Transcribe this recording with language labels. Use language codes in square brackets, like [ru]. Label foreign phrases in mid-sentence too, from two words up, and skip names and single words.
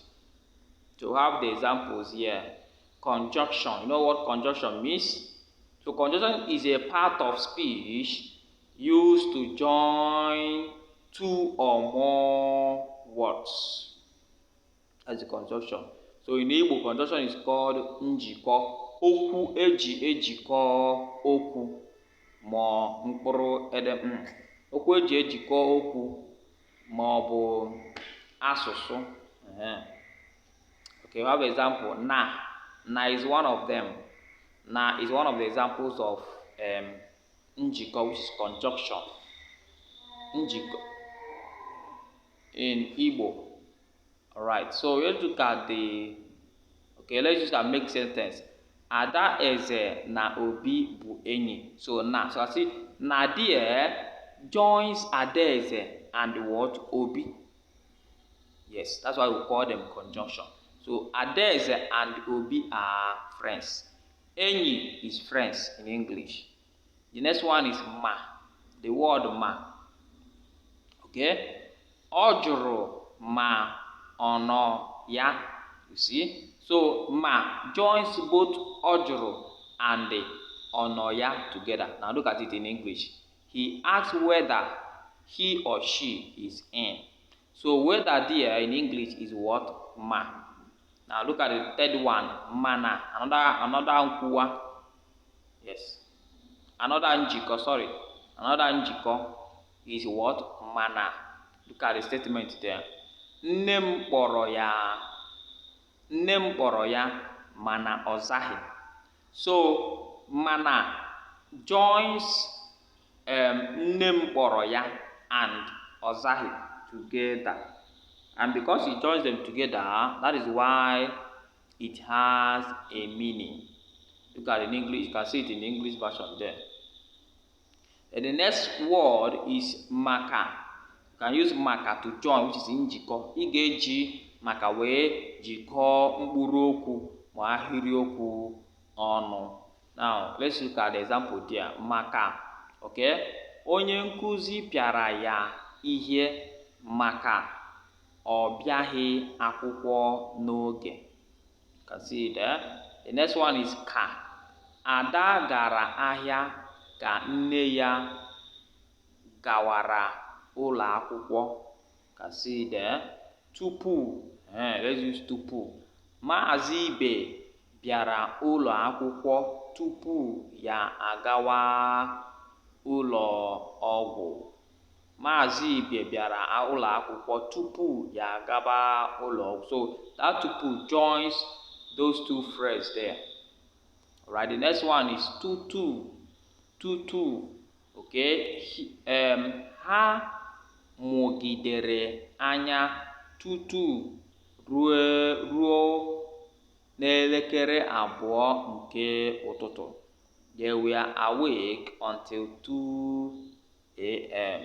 [en] To have the examples here, conjunction. You know what conjunction means? So conjunction is a part of speech used to join two or more words. That's the conjunction. So in Igbo, conjunction is called njiko. [ig] Okwu eji ejikọ okwu ma mkpụrụ edem. Okwu eji ejikọ okwu ma ọ bụ asụsụ. [en] Okay, we have an example. [ig] Na. [en] Na is one of them. Na is one of the examples of njiko, which is conjunction. Njiko in Igbo. Alright, so let's look at the. Okay, let's use that make sentence. [ig] Ada eze na Obi bụ enyi. So na. [en] So I see na there joins Adaeze and what? Obi. Yes, that's why we call them conjunction. So Adaeze and Obi are friends. Enyi is friends in English. The next one is ma. The word ma. [ig] Okay? Ọ jụrụ ma ọ nọ ya. [en] You see? So ma joins both [ig] ọ jụrụ [en] and [ig] ọ nọ ya [en] together. Now look at it in English. He asks whether he or she is in. So whether there in English is what? [ig] Ma. [en] Now look at the third one, mana. Another nkwuwa. Yes. Another njiko, sorry. Another njiko is what? Mana. Look at the statement there. [ig] Nne m kpọrọ ya mana ọ zaghị. [en] So mana joins [ig] nne m kpọrọ ya [en] and [ig] ọ zaghị [en] together. And because it joins them together, that is why it has a meaning. Look at it in English, you can see it in the English version there. And the next word is maka. You can use maka to join, which is njiko. [ig] Ị ga-eji maka wee jikọọ mkpụrụ okwu ma ahịrịokwu ọnụ. [en] Now, let's look at the example there. [ig] Maka. Okay? Onye nkuzi pịara ya ihe maka ọ bịaghị akwụkwọ n'oge. [en] You can see it there. The next one is ka. [ig] Ada gara ahịa ka nne ya gawara ụlọ akwụkwọ. [en] You can see it there. Tupu. Let's use tupu. [ig] Maazị Ibe bịara ụlọ akwụkwọ tupu ya agawa ụlọ ọgwụ. Maazị Ibe bịara ụlọ akwụkwọ tupu ya agaba ụlọ ọgwụ. [en] So that tupu joins those two phrases there. Alright, the next one is tutu. [ig] Tutu. Okay. ha mụgidere anya tutu ruo n'elekere 2 nke ụtụtụ. [en] They were awake until 2 a.m.